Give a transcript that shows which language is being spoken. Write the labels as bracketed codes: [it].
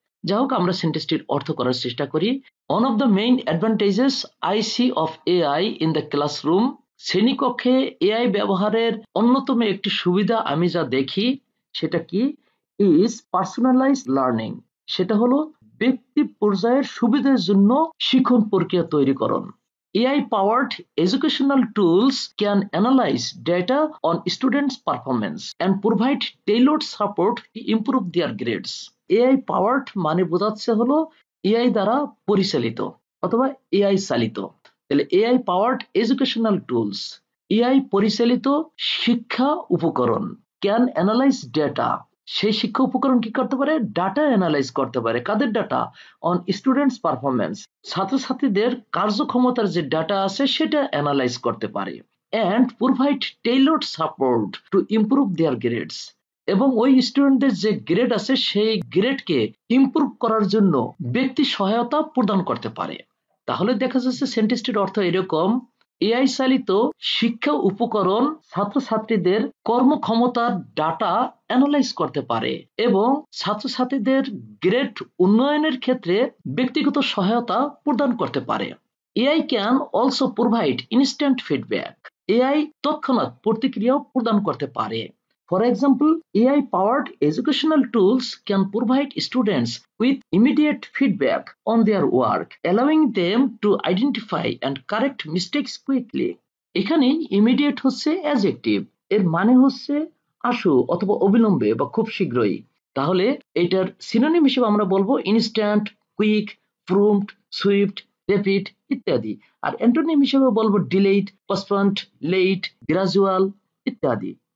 [bn] যাই হোক, আমরা সেন্টেন্সটির অর্থ করার চেষ্টা করি। [en] one of the main advantages I see of AI in the classroom, [bn] শ্রেণীকক্ষে এআই ব্যবহারের অন্যতম একটি সুবিধা আমি যা দেখি সেটা কি, [en] is personalised learning, [bn] সেটা হলো ব্যক্তি পর্যায়ের সুবিধার জন্য শিক্ষণ প্রক্রিয়া তৈরিকরণ। [en] AI powered educational tools can analyze data on students' performance and provide tailored support to improve their grades. [bn] AI powered মানে বোঝাচ্ছে হলো AI দ্বারা পরিচালিত অথবা AI চালিত। তাহলে [en] AI powered educational tools, [bn] AI পরিচালিত শিক্ষা উপকরণ, [en] can analyze data, [bn] সেই শিক্ষা উপকরণ কি করতে পারে, ডাটা অ্যানালাইজ করতে পারে। কাদের ডাটা? [en] on students performance, [bn] ছাত্রছাত্রীদের কার্যক্ষমতার যে ডাটা আছে সেটা অ্যানালাইজ করতে পারে। [en] and provide tailored support to improve their grades, [bn] এবং ওই স্টুডেন্টদের যে গ্রেড আছে সেই গ্রেডকে ইমপ্রুভ করার জন্য ব্যক্তি সহায়তা প্রদান করতে পারে। তাহলে দেখা যাচ্ছে সেন্টেন্সটির অর্থ এরকম, এআই চালিত শিক্ষা উপকরণ ছাত্রছাত্রীদের কর্মক্ষমতার ডাটা অ্যানালাইজ করতে পারে এবং ছাত্রছাত্রীদের গ্রেড উন্নয়নের ক্ষেত্রে ব্যক্তিগত সহায়তা প্রদান করতে পারে। [en] AI can also provide instant feedback, [bn] AI তৎক্ষণাৎ প্রতিক্রিয়াও প্রদান করতে পারে। [en] For example, AI-powered educational tools can provide students with immediate feedback on their work, allowing them to identify and correct mistakes quickly. [bn] এখানে immediate হচ্ছে adjective, এর মানে হচ্ছে আশু অথবা অবিলম্বে বা খুব শীঘ্রই। তাহলে এটার সিনোনিম হিসেবে আমরা বলবো instant, quick, prompt, Swift, rapid ইত্যাদি। আর অ্যান্টোনিম হিসেবে বলবো ডিলেড, পোস্টপন্ড, লেট, গ্রাজুয়াল ইত্যাদি।